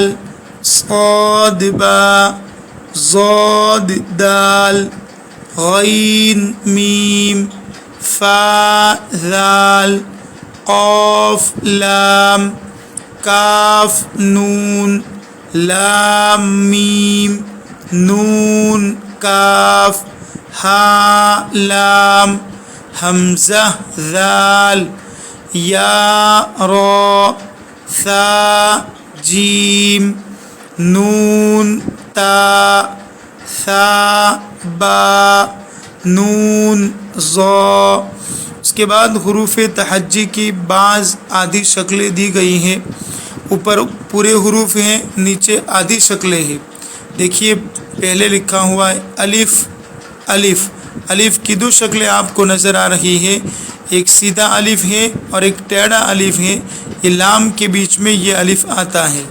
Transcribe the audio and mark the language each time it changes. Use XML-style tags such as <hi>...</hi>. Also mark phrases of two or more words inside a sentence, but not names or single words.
<ur>صاد، با، ضاد، دال، غین، میم، فا، ذال، قاف، لام، کاف، نون، لام، میم، نون، کاف، ہا، لام، حمزہ ذال، یا را، ثا جیم، نون تا، ثا با، نون ضا۔ اس کے بعد حروف تہجی کی بعض آدھی شکلیں دی گئی ہیں، اوپر پورے حروف ہیں، نیچے آدھی شکلیں ہیں۔ دیکھیے پہلے لکھا ہوا ہے الف، الف، الف کی دو شکلیں آپ کو نظر آ رہی ہے، ایک سیدھا الف ہے اور ایک ٹیڑھا الف ہے، یہ لام کے بیچ میں یہ الف آتا ہے۔</ur>